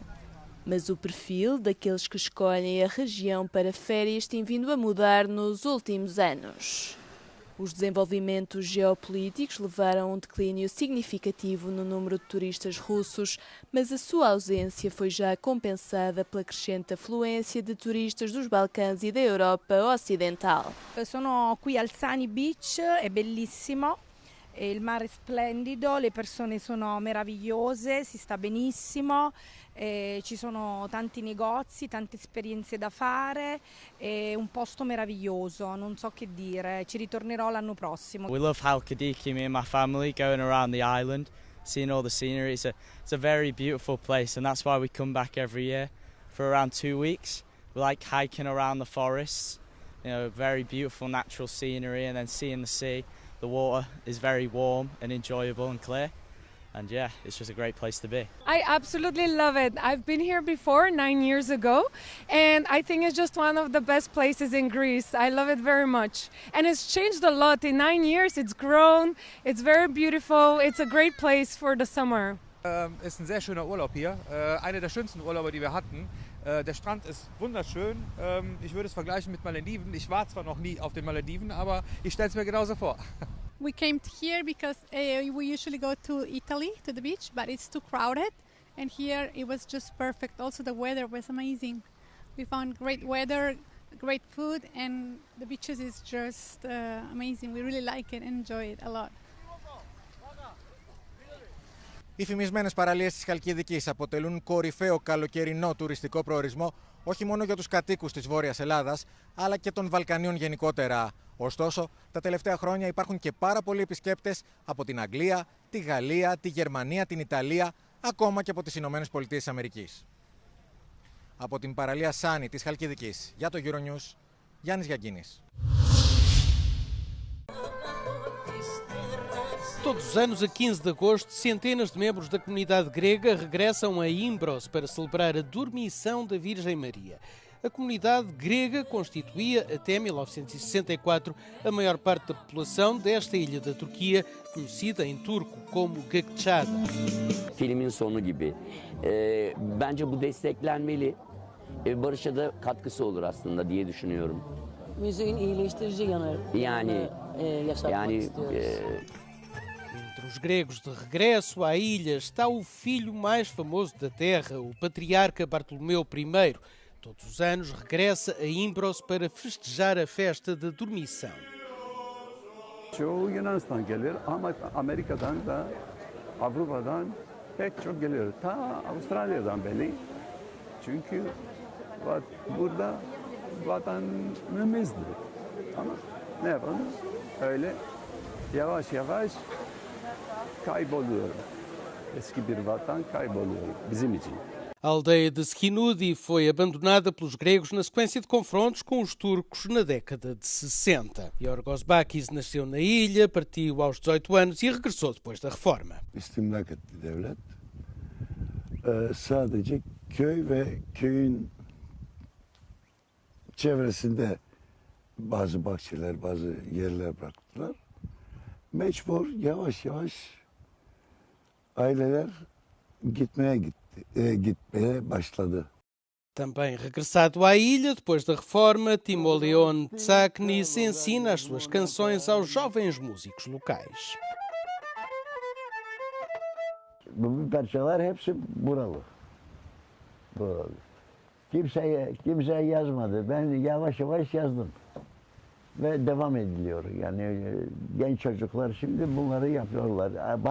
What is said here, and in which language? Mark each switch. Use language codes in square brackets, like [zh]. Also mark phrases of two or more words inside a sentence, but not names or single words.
[pt] Mas o perfil daqueles que escolhem a região para férias tem vindo a mudar nos últimos anos. Os desenvolvimentos geopolíticos levaram a um declínio significativo no número de turistas russos, mas a sua ausência foi já compensada pela crescente afluência de turistas dos Balcãs e da Europa Ocidental. [it] Sono qui al Sani Beach, è bellissimo, il mare è splendido, le persone sono meravigliose, si sta benissimo. Ci sono tanti negozi, tante esperienze da fare, è un posto meraviglioso, non so che dire, ci ritornerò l'anno prossimo. [en] We love Halkidiki, me and my family, going around the island, seeing all the scenery. It's a very beautiful place, and that's why we come back every year for around 2 weeks. We like hiking around the forests, very beautiful natural scenery, and then seeing the sea. The water is very warm and enjoyable and clear. And yeah, it's just a great place to be. I absolutely love it. I've been here before 9 years ago, and I think it's just one of the best places in Greece. I love it very much. And it's changed a lot. In 9 years, it's grown. It's very beautiful. It's a great place for the summer. [de] Es ist ein sehr schöner Urlaub hier. Einer der schönsten Urlaube, die wir hatten. Der Strand ist wunderschön. Ich würde es vergleichen mit Malediven. Ich war zwar noch nie auf den Malediven, aber ich stelle es mir genauso vor. [en] We came here because we usually go to Italy, to the beach, but it's too crowded. And here it was just perfect. Also the weather was amazing. We found great weather, great food, and the beaches is just amazing. We really like it and enjoy it a lot. [el] Οι φημισμένες παραλίες της Χαλκιδικής αποτελούν κορυφαίο καλοκαιρινό τουριστικό προορισμό όχι μόνο για τους κατοίκους της Βόρειας Ελλάδας, αλλά και των Βαλκανίων γενικότερα. Ωστόσο, τα τελευταία χρόνια υπάρχουν και πάρα πολλοί επισκέπτες από την Αγγλία, τη Γαλλία, τη Γερμανία, την Ιταλία, ακόμα και από τις Ηνωμένες Πολιτείες της Αμερικής. Από την παραλία Σάνι της Χαλκιδικής, για το Euronews, Γιάννης Γιαγκίνης. [pt] Todos os anos, a 15 de agosto, centenas de membros da comunidade grega regressam a Imbros para celebrar a dormição da Virgem Maria. A comunidade grega constituía, até 1964, a maior parte da população desta ilha da Turquia, conhecida em turco como Gökçeada. [tr] Filmin sonu gibi. Bence bu desteklenmeli. Barışa da katkısı olur aslında diye düşünüyorum. Müziğin iyileştirici yanı. Yani yaşatmak istiyoruz. [pt] Os gregos de regresso à ilha está o filho mais famoso da terra, o patriarca Bartolomeu I. Todos os anos regressa a Imbros para festejar a festa da dormição. [tr] Çoğu Yunanistan gelir ama Amerika'dan da Avrupa'dan pek çok gelir. Ta Avustralya'dan beri. Çünkü burada vatanımızdır. Ama ne yapalım? Öyle yavaş yavaş kayboluyor. Eski bir vatan kayboluyor bizim için. [pt] A aldeia de Skinudi foi abandonada pelos gregos na sequência de confrontos com os turcos na década de 60. Yorgos Bakis nasceu na ilha, partiu aos 18 anos e regressou depois da reforma. [tr] İstimlak etti devlet. Sadece köy ve köyün çevresinde bazı bahçeler, bazı yerler bıraktılar. Mecbur yavaş yavaş aileler gitmeye başladı. [pt] Também regressado à ilha depois da reforma, Timoleon Tsaknis ensina as suas canções aos jovens músicos locais. [tr] Bu parçalar hepsi buralı. Kimse yazmadı. Ben yavaş yavaş yazdım. Ve devam ediliyor. Yani genç çocuklar şimdi bunları yapıyorlar.